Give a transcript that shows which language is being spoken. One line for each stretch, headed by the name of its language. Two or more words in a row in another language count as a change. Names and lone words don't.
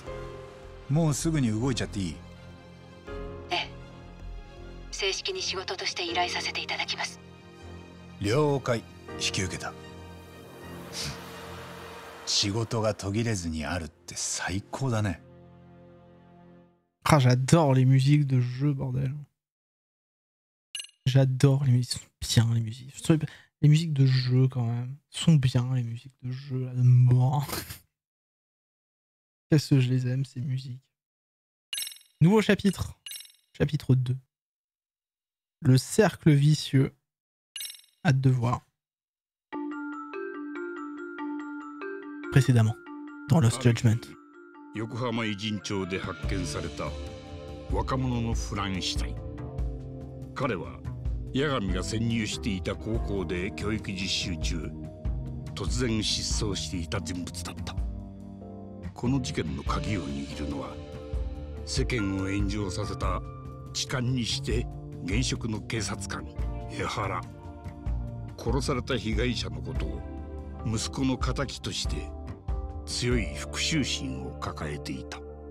Japanese: もうすぐに動いちゃっていい？ええ、正式に仕事として依頼させていただきます。了解。引き受けた。仕事が途切れずにあるって最高だね。
French: Ah, j'adore les musiques de jeu, bordel. J'adore les musiques. Sont bien les musiques. Je trouve les musiques de jeu quand même. Sont bien les musiques de jeu là, de mort. Qu'est-ce que je les aime ces musiques. Nouveau chapitre. Chapitre 2. Le cercle vicieux. Hâte de voir. Précédemment, dans Lost Judgment.
Japanese: 横浜偉人町で発見された若者のフランシュタイン。彼は八神が潜入していた高校で教育実習中、突然失踪していた人物だった。この事件の鍵を握るのは、世間を炎上させた痴漢にして現職の警察官江原。殺された被害者のことを息子の敵として強い復讐心を抱えていた。